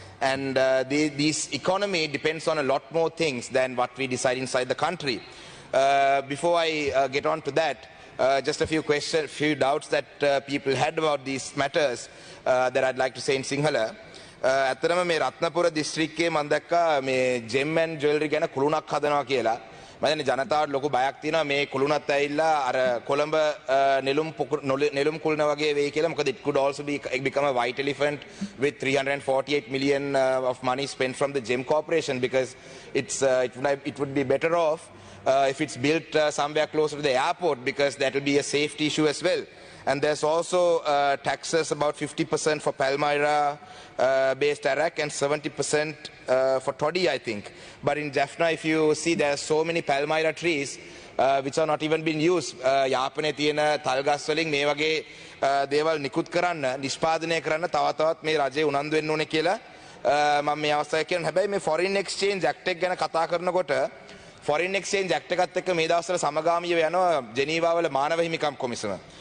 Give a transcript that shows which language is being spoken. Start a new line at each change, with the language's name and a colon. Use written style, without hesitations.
English: And this economy depends on a lot more things than what we decide inside the country. Before I get on to that, just a few doubts that people had about these matters that I'd like to say in Sinhala.
Sinhala: ඇත්තටම මේ රත්නපුර දිස්ත්‍රික්කයේ මම දැක්කා මේ gem and ජුවෙලරි ගැන කුළුණක් හදනවා කියලා. මම දැන් ජනතාවට ලොකු බයක් තියෙනවා මේ කුළුණත් ඇවිල්ලා අර කොළඹ නෙළුම් කුළුණ වගේ වෙයි කියලා. මොකද
English: it could also become a white elephant with 348 million of money spent from the Gem Corporation, because it would be better off if it's built somewhere closer to the airport, because that would be a safety issue as well. And there's also taxes about 50% for Palmyra based Iraq and 70% for Toddy, I think. But in Jaffna, if you see, there are so many Palmyra trees which are not even being used.
Sinhala: යාපනයේ තියෙන තල් ගස් වලින් මේ වගේ දේවල් නිකුත් කරන්න, නිෂ්පාදනය කරන්න තවත් මේ රජේ උනන්දු වෙන්න ඕනේ කියලා මම මේ අවස්ථාවේ කියනවා. හැබැයි මේ Foreign Exchange Act එක ගැන කතා කරනකොට Foreign Exchange Act එකත් එක්ක මේ දවස්වල සමගාමීව යනවා ජෙනීවා වල මානව හිමිකම් කොමිසම.